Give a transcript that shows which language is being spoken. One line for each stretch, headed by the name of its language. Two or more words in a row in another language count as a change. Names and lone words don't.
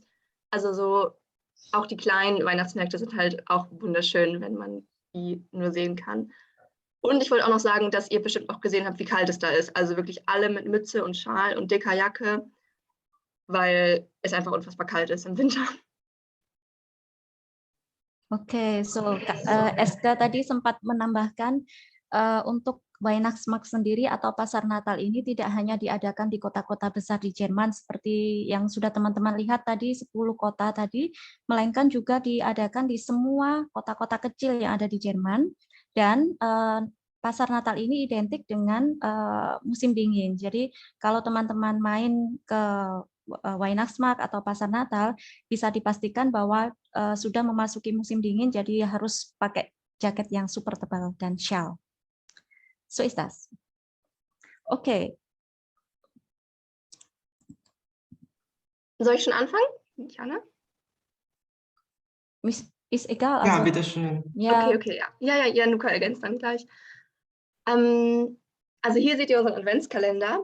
German: Also so, auch die kleinen Weihnachtsmärkte sind halt auch wunderschön, wenn man die nur sehen kann. Und ich wollte auch noch sagen, dass ihr bestimmt auch gesehen habt, wie kalt es da ist. Also wirklich alle mit Mütze und Schal und dicker Jacke, weil es einfach unfassbar kalt ist im Winter.
Indonesian: Oke, so Eska tadi sempat menambahkan untuk Weihnachtsmarkt sendiri atau pasar Natal ini tidak hanya diadakan di kota-kota besar di Jerman seperti yang sudah teman-teman lihat tadi 10 kota tadi, melainkan juga diadakan di semua kota-kota kecil yang ada di Jerman dan pasar Natal ini identik dengan musim dingin. Jadi kalau teman-teman main ke Weihnachtsmarkt atau pasar Natal, bisa dipastikan bahwa sudah memasuki musim dingin, jadi harus pakai jaket yang super tebal dan shawl.
German: So ist das. Okay. Soll ich schon anfangen, Jana? Ist egal. Ja, Also, bitteschön. ja, Okay, ja. Ja, Luca ergänzt dann gleich. Also hier seht ihr unseren Adventskalender.